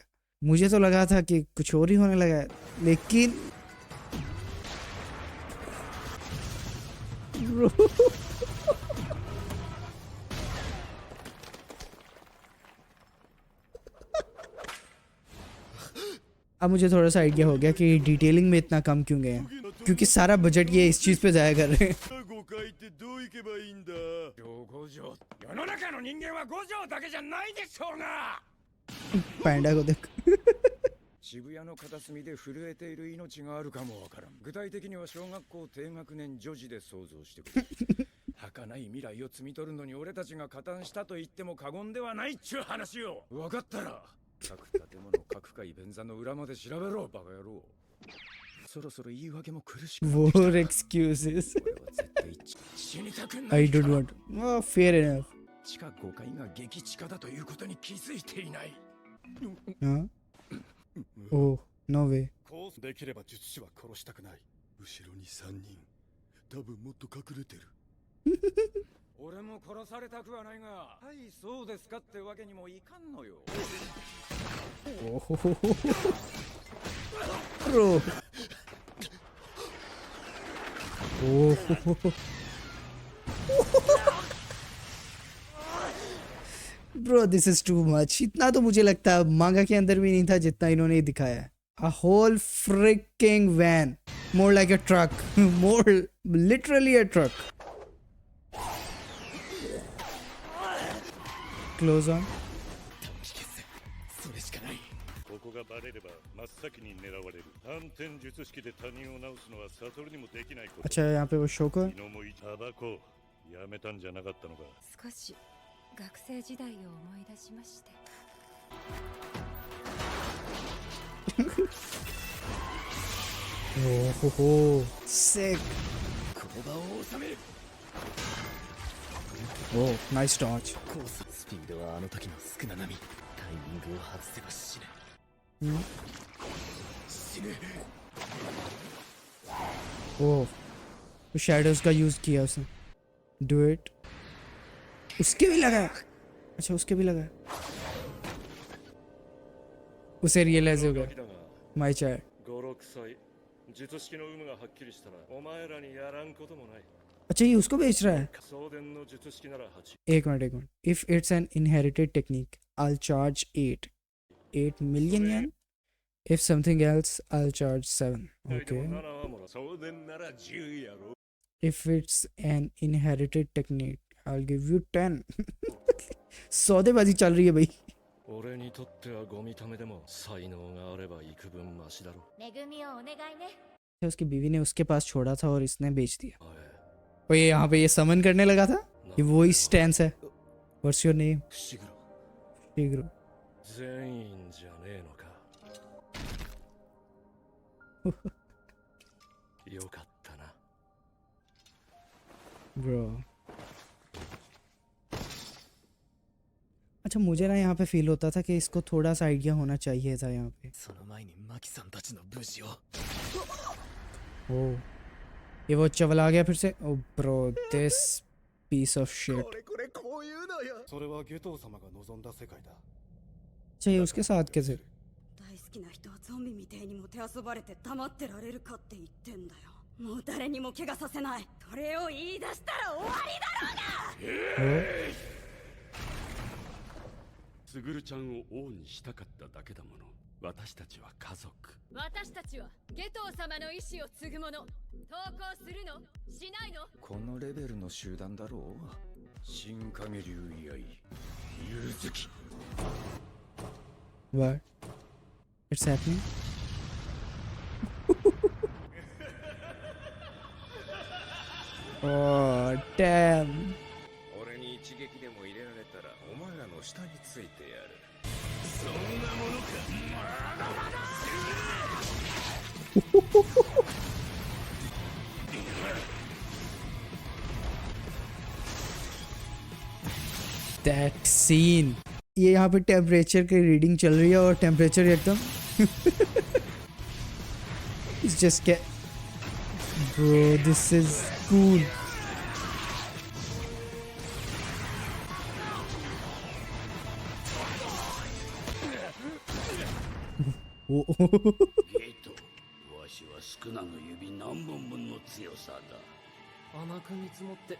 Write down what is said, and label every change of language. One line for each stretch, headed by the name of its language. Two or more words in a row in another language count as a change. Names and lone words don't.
Hindi: मुझे तो लगा था कि कुछ और ही होने लगा है, लेकिन अब मुझे थोड़ा सा आइडिया हो गया कि डिटेलिंग में इतना कम क्यों गए हैं, क्योंकि सारा बजट ये इस चीज़ पे ज़ाया कर रहे हैं।
Japanese: 誤解ってどういけばいいんだ五条世の中の人間は五条だけじゃないでしょうが
Hindi: पैंडा को देख
Japanese: 渋谷の片隅で震えている命があるかもわからん具体的には小学校低学年女児で想像してくれ儚い未来を摘み取るのに俺たちが加担したと言っても過言ではないっちゅう話よ分かったら各建物各階便座の裏まで調べろバカ野郎そろそろ言い訳も苦しくなってきた
English: More excuses
Japanese: 俺は絶対死にたくない
English: I don't want oh, fair enough
Japanese: 地下5階が激地下だということに気づいていない
English: हाँ oh no way
Japanese: こうできれば術師は殺したくない後ろに3人多分もっと隠れてる俺も殺されたくはないがはいそうですかってわけにもいかんのよ
English: oh bro oh bro this is too much.
Hindi: इतना तो मुझे लगता है मांगा के अंदर भी नहीं था जितना इन्होंने दिखाया है।
English: a whole freaking van, more like a truck, more literally a truck. close on
Japanese: それしかないここがバレれば真っ先に狙われる反転術式で他人を治すのは悟にもできないこと
Hindi: अच्छा यहाँ पे वो शोको है।
Japanese: 昨日もタバコやめたんじゃなかったのか少し学生時代を思い出しまして
English: ओहो sick
Japanese: この場を収める
English: oh nice dodge
Japanese: コーススピードはあの時の少な並みタイミングを外せば死ぬ死ぬ
Hindi: ओह, तो शैडोज का यूज किया उसने।
English: do it.
Hindi: उसके भी लगा है। अच्छा, उसके भी लगा है। उसे रियलाइज हो
Japanese: ガ
Hindi: गया।
Japanese: キだが
English: my child.
Japanese: 56 歳術式の有無がはっきりしたらお前らにやらんこともない
Hindi: अच्छा, ये उसको बेच रहा है।
Japanese: 送電の術式なら8
Hindi: एक मिनट।
English: if it's an inherited technique I'll charge 8 million yen. If something else I'll charge 7.
Japanese: でも
English: Okay.
Japanese: 7はもら送電なら10やろ
English: If it's an inherited technique I'll give you 10.
Hindi: सौदेबाजी चल रही है भाई।
Japanese: 俺にとってはゴミためでも才能があれば幾分マシだろ恵みをお願いね
Hindi: उसकी बीवी ने उसके पास छोड़ा था और इसने बेच दिया।
Japanese: おい
Hindi: और ये यहाँ पे ये समन करने लगा था। ये वही स्टैंस है।
English: What's your name?
Japanese: 伏黒 Shiguro. 全員じゃねえのかよかったな
English: Bro.
Hindi: अच्छा, मुझे ना यहाँ पे फील होता था कि इसको थोड़ा सा आइडिया होना चाहिए था यहाँ पे।
Japanese: その前にマキさんたちの無事を
Hindi: ओ, ये वो चवल आ गया फिर से।
English: o bro, this piece of shit.
Japanese: これこういうのよそれはゲトウ様が望んだ世界だ。
Hindi: अच्छा, ये उसके साथ कैसे?
Japanese: 大好きな人はゾンビみてえにもてあそばれて黙ってられるかって言ってんだよ。もう誰にも怪我させない。それを言い出したら終わりだろうが。すぐるちゃんを王にしたかっただけだもの。私たちは家族。私たちはゲトウ様の意志を継ぐ者。投稿するのしないのこのレベルの集団だろう。新影流居合ゆずき
English: What? It's happening? Oh, damn.
Japanese: 俺に一撃でも入れられたらお前らの下についてやる。
English: That scene.
Hindi: ये यहाँ पे टेम्परेचर की रीडिंग चल रही है और टेम्परेचर एकदम
English: It's just get bro, this is cool. Oh.
Japanese: ゲート、わしは少なの指何本分の強さだ。甘く見積もって